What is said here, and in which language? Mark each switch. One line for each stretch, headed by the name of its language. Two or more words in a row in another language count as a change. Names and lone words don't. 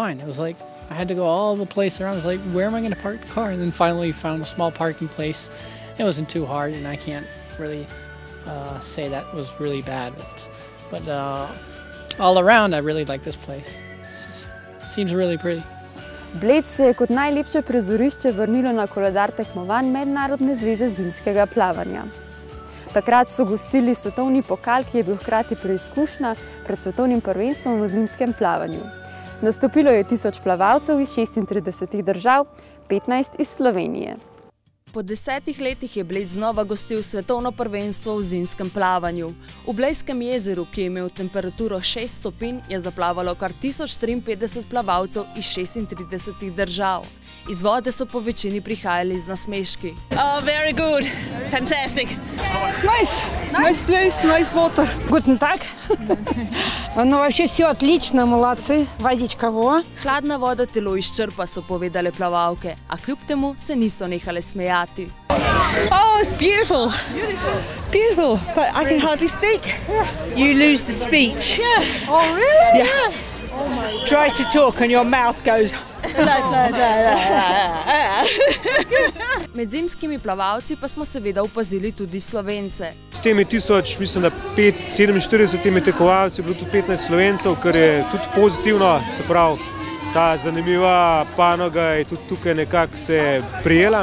English: It was like I had to go all the place around. I was like, where am I going to park the car? And then finally found a small parking place. It wasn't too hard, and I can't really say that was really bad. But all around, I really like this place. It seems really pretty.
Slovenian: Bled se je kot najlepše prizorišče vrnilo na koledar tekmovanj Mednarodne zveze zimskega plavanja. Takrat so gostili svetovni pokal, ki je bil hkrati preizkušnja pred svetovnim prvenstvom v zimskem plavanju. Nastopilo je 1000 plavalcev iz 36 držav, 15 iz Slovenije. Po 10 letih je Bled znova gostil svetovno prvenstvo v zimskem plavanju. V Blejskem jezeru, ki je imel temperaturo 6 stopinj, je zaplavalo kar 1053 plavalcev iz 36 držav. Iz vode so po večini prihajali z nasmeški.
English: Oh, very good. Fantastic. Nice place, nice water.
German: Guten Tag.
Russian: No, вообще все отлично, молодцы. Водичка во.
Slovenian: Hladna voda telo izčrpa, so povedale plavalke, a kljub temu se niso nehale smejati.
English: Oh, it's beautiful. Beautiful. But I can hardly speak. You lose the speech. Yeah. Oh, really? Yeah. Try to talk and your mouth goes.
Slovenian: Med zimskimi plavalci pa smo seveda opazili tudi Slovence. S temi 1000, mislim, da 47 tekmovalci je bilo tudi 15 Slovencev, kar je tudi pozitivno, se pravi, ta zanimiva panoga je tudi tukaj nekako se prijela.